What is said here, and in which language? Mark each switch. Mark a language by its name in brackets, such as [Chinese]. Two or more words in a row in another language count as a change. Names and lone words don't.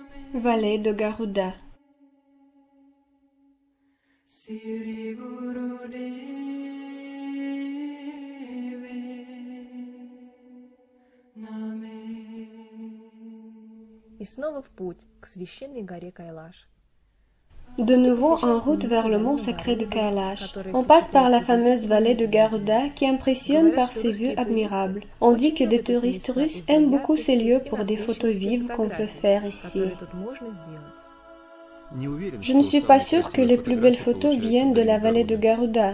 [French] Vallée de Garuda. [Sanskrit] श्री गुरुदेवे नमः. [Russian] И снова в путь к священной горе Кайлаш. [French] De nouveau en route vers le mont sacré de Kailash. On passe par la fameuse vallée de Garuda qui impressionne par ses vues admirables. On dit que des touristes russes aiment beaucoup ces lieux pour des photos vives qu'on peut faire ici. Je ne suis pas sûre que les plus belles photos viennent de la vallée de Garuda.